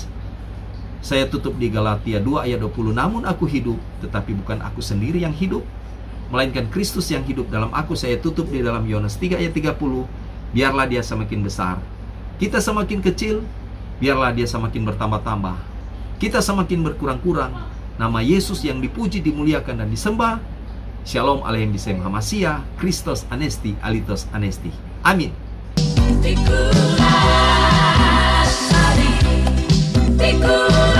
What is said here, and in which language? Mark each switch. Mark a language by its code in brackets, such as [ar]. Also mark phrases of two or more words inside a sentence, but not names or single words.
[id] Saya tutup di Galatia 2 ayat 20. Namun aku hidup, tetapi bukan aku sendiri yang hidup, melainkan Kristus yang hidup dalam aku. Saya tutup di dalam Yohanes 3 ayat 30. Biarlah dia semakin besar, kita semakin kecil. Biarlah dia semakin bertambah-tambah, kita semakin berkurang-kurang. Nama Yesus yang dipuji, dimuliakan, dan disembah. [he] שלום עליכם בשם המשיח, [el] Χριστός Ανέστη, Αληθώς Ανέστη. [id] Amin. Tiku